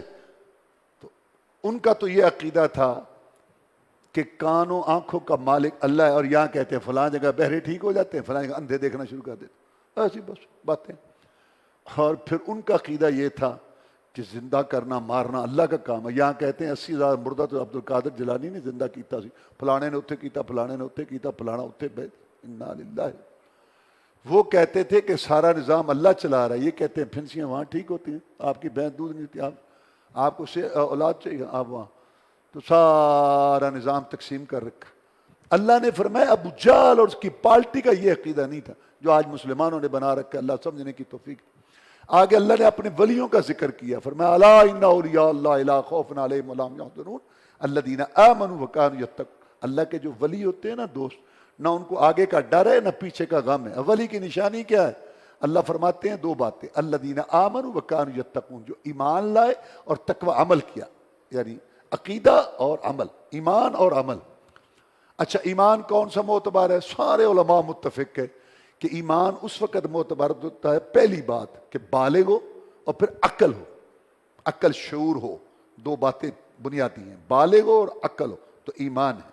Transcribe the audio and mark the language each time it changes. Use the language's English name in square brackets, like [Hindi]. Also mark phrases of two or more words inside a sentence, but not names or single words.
[Urdu] تو ان کا تو یہ عقیدہ تھا کہ کانوں آنکھوں کا مالک اللہ ہے، اور یہاں کہتے ہیں فلاں جگہ بہرے ٹھیک ہو جاتے ہیں، فلاں جگہ اندھے دیکھنا شروع کر دیتے، ایسی بس باتیں۔ اور پھر ان کا عقیدہ یہ تھا کہ زندہ کرنا مارنا اللہ کا کام ہے۔ یہاں کہتے ہیں 80,000 مردہ تو عبد القادر جیلانی نے [Punjabi] زندہ کیتا سی، فلانے نے اتھے کیتا، فلانے نے اتھے کیتا، فلانا اتھے بیت، [Arabic] انا للہ۔ [Urdu] وہ کہتے تھے کہ سارا نظام اللہ چلا رہا ہے، یہ کہتے ہیں پھنسیاں وہاں ٹھیک ہوتی ہیں، آپ کی بہن دودھ نہیں تھی، آپ کو اولاد چاہیے، آپ وہاں، تو سارا نظام تقسیم کر رکھا۔ اللہ نے فرمایا ابو جہل اور اس کی پارٹی کا یہ عقیدہ نہیں تھا جو آج مسلمانوں نے بنا رکھا، اللہ سمجھنے کی توفیق۔ آگے اللہ نے اپنے ولیوں کا ذکر کیا، فرمایا [Arabic] الا ان اولیاء اللہ لا خوف علیہم ولا هم يحزنون الذین آمنوا وكانوا يتقون۔ [Urdu] اللہ کے جو ولی ہوتے ہیں نا دوست، نہ ان کو آگے کا ڈر ہے نہ پیچھے کا غم ہے۔ ولی کی نشانی کیا ہے؟ اللہ فرماتے ہیں دو باتیں، [Arabic] الذین آمنوا وکانوا یتقون، [Urdu] جو ایمان لائے اور تقوی عمل کیا، یعنی عقیدہ اور عمل، ایمان اور عمل۔ اچھا ایمان کون سا معتبر ہے؟ سارے علماء متفق ہے کہ ایمان اس وقت معتبر ہوتا ہے پہلی بات کہ بالغ ہو اور پھر عقل ہو، عقل شعور ہو، دو باتیں بنیادی ہیں، بالغ ہو اور عقل ہو تو ایمان ہے۔